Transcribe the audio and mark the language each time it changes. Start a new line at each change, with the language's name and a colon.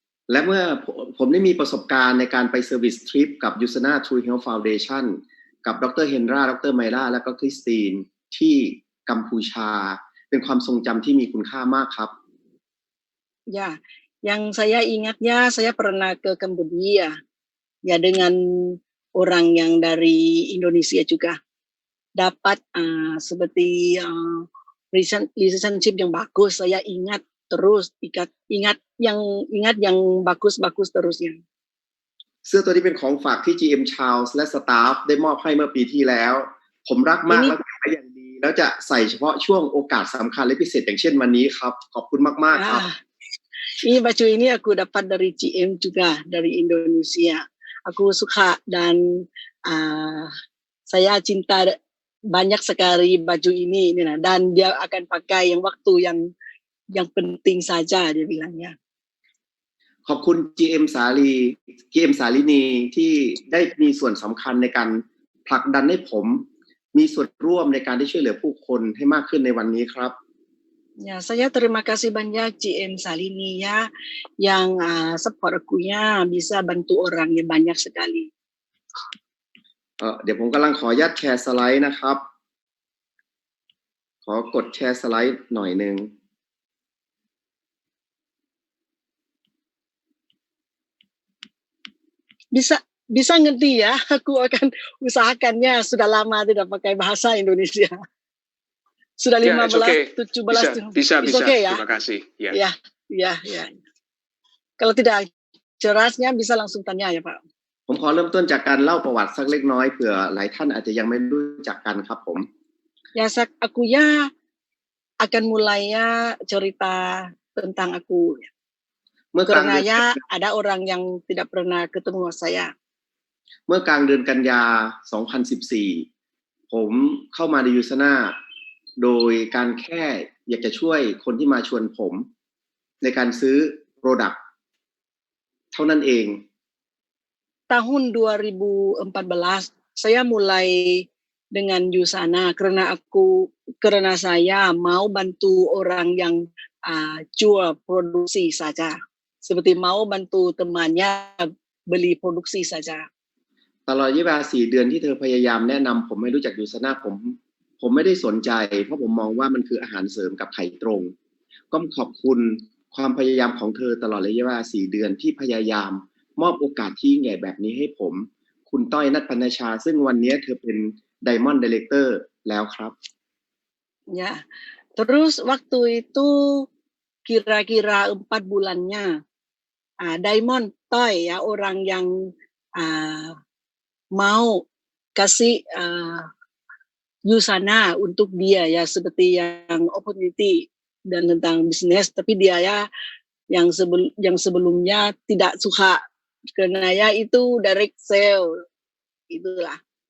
Thai: และเมื่อผมได้มีประสบการณ์ในการไปเซอร์วิสทริปกับ Yusana True Health Foundation กับดร. เฮนรา ดร. ไมล่าและก็คริสตินที่กัมพูชาเป็นความทรงจำที่มีคุณค่ามากครับ
Indonesian: Ya, yang saya ingatnya saya pernah ke Kambodia ya dengan orang yang dari Indonesia juga dapat seperti relationship yang bagus. Saya ingat terus ingat yang bagus-bagus terusnya.
Thai: เสื้อตัวนี้เป็นของฝากที่ GM Charles และสตาฟได้มอบให้เมื่อปีที่แล้วผมรักมากและเก็บไว้อย่างดีแล้วจะใส่เฉพาะช่วงโอกาสสำคัญและพิเศษอย่างเช่นวันนี้ครับขอบคุณมากๆครับ
Indonesian: Ini baju ini aku dapat dari GM juga dari Indonesia. Aku suka dan saya cinta banyak sekali baju ini dan dia akan pakai yang waktu yang penting saja dia bilangnya.
Thai: ขอบคุณ GM สาลีนีที่ได้มีส่วนสำคัญในการผลักดันให้ผมมีส่วนร่วมในการที่ช่วยเหลือผู้คนให้มากขึ้นในวันนี้ครับ
Indonesian: Ya, saya terima kasih banyak GM Salini ya yang support akunya bisa bantu orang yang banyak sekali.
Thai: เดี๋ยวผมกำลังขออนุญาตแชร์สไลด์นะครับขอกดแชร์สไลด์หน่อยนึง
Indonesian: Bisa ngerti ya, aku akan usahakannya sudah lama tidak pakai bahasa Indonesia. Sudah 15, 17. Bisa. Okay, ya? Terima kasih. Ya. Kalau tidak jelasnya bisa langsung tanya ya Pak.
Thai: ผมขอเริ่มต้นจากการเล่าประวัติสักเล็กน้อยเผื่อหลายท่านอาจจะยังไม่รู้จักกันครับผม
Indonesian: Ya, aku ya akan mulainya cerita tentang aku.
Thai: เมื่อกลาง
Indonesian: Karena ya ada orang yang tidak pernah ketemu saya.
Thai: เมื่อกลางเดือนกันยา 2014 ผมเข้ามาในยูซาน่าโดยการแค่อยากจะช่วยคนที่มาชวนผมในการซื้อ product เท่านั้นเอง
Indonesian: Tahun 2014 saya mulai dengan Yusana karena saya mau bantu orang yang jual produksi saja. Seperti mau bantu temannya beli produksi saja.
Thai: ตลอดระยะเวลา4 เดือนที่เธอพยายามแนะนำผมให้รู้จักยูซาน่าผมไม่ได้สนใจเพราะผมมองว่ามันคืออาหารเสริมกับไข่ตรงก็ขอบคุณความพยายามของเธอตลอดระยะเวลา4 เดือนที่พยายามมอบโอกาสที่ยิ่งใหญ่แบบนี้ให้ผมคุณต้อยณัฐ พรรณชาซึ่งวันนี้เธอเป็น Diamond Director แล้วครับ
Indonesian: Ya, terus waktu itu kira-kira 4 bulannya Diamond Toy ya orang yang mau kasih Yusana untuk dia ya seperti yang opportunity dan tentang bisnis tapi dia ya yang sebelumnya tidak suka karena ya itu direct sale itulah.